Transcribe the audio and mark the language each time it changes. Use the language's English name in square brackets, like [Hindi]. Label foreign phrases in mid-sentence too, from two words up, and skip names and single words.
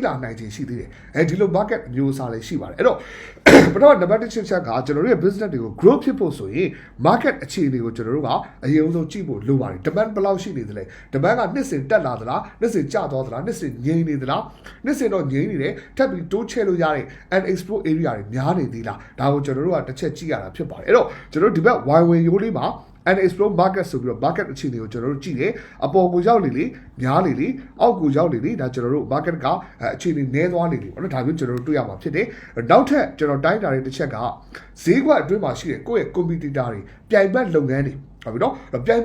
[Burmese] လာနိုင်ခြင်းရှိသေးတယ်အဲဒီလို market အမျိုးအစားလေးရှိပါတယ်အဲ့တော့ပထမ number 1ချက်ကကျွန်တော်တို့ရဲ့ business တွေကို grow ဖြစ်ဖို့ဆိုရင် market အခြေအနေကိုကျွန်တော်တို့ကအရင်ဆုံးကြည့်ဖို့လိုပါတယ် demand ဘယ်လောက်ရှိနေသလဲ demand ကနှစ်စဉ်တက်လာသလားနှစ်စဉ်ကျသွားသလားနှစ်စဉ်ငြိမ်နေသလားနှစ်စဉ်တော့ငြိမ်နေတယ်ထပ်ပြီးတိုးချဲ့ လို့ရတဲ့ [English] and explore area [Burmese] တွေများနေသေးလားဒါကိုကျွန်တော်တို့ကတစ်ချက်ကြည့်ရတာဖြစ်ပါတယ်အဲ့တော့ကျွန်တော်တို့ဒီဘက် why ဝင်ရိုးလေးမှာ [English] and explore market [Burmese] ဆိုပြီးတော့ market အခြေအနေကိုကျွန်တော်တို့ကြည့်တယ်အပေါ်ကိုရောက်လေများလေအောက်ကိုရောက်လေဒါကျွန်တော်တို့ market ကအခြေအနေနည်းသွားလေပေါ့နော်ဒါမျိုးကျွန်တော်တို့တွေ့ရမှာဖြစ်တယ်နောက်ထပ်ကျွန်တော်တိုင်းတာတဲ့တစ်ချက်ကဈေးကွက်အတွင်းမှာရှိတဲ့ကိုယ့်ရဲ့ competitor တွေပြိုင်ဘက်လုပ်ငန်းတွေဟုတ်ပြီနော်ပြိုင်ဘက်